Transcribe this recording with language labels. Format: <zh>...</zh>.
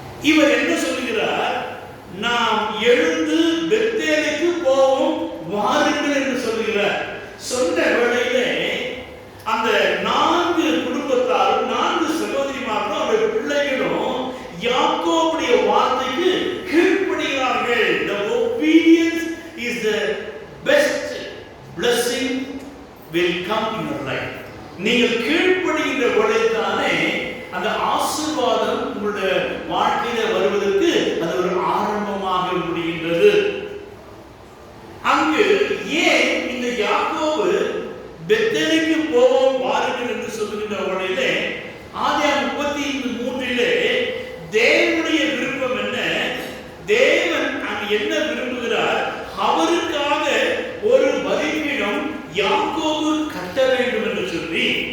<ta>இவர் என்ன சொல்லுகிறார், நாம் எழுந்து பெத்தேலுக்கு போவோம் வாருங்கள் என்று சொல்லுகிறார். சொன்ன வேளையிலே அந்த 4 குடும்பத்தாரும் 4 சகோதரிமாரும் அவருடைய பிள்ளைகளும் யாக்கோபுடைய வார்த்தைக்கு கீழ்ப்படிகிறார்கள்.</ta> <en>The obedience is the best blessing will come in your life.</en> <ta>நீங்கள் கீழ்ப்படிகின்ற பொழுதுதானே அந்த ஆசீர்வாதம் உங்களுடைய வாழ்க்கையில வருவதற்கு அது ஒரு ஆரம்பமாக முடிகின்றது. அங்கு ஏன் இந்த யாக்கோபு பெத்தேலுக்கு போவோம் வாருங்கள் என்று சொல்லுகின்ற வேளையிலே ஆதியாகமம் 33 தேவனுடைய விருப்பம் என்ன, தேவன் அங்கு என்ன விரும்புகிறார், அவருக்காக ஒரு பலிபீடம் யாக்கோபு கட்ட வேண்டும் என்று சொல்லி,</ta>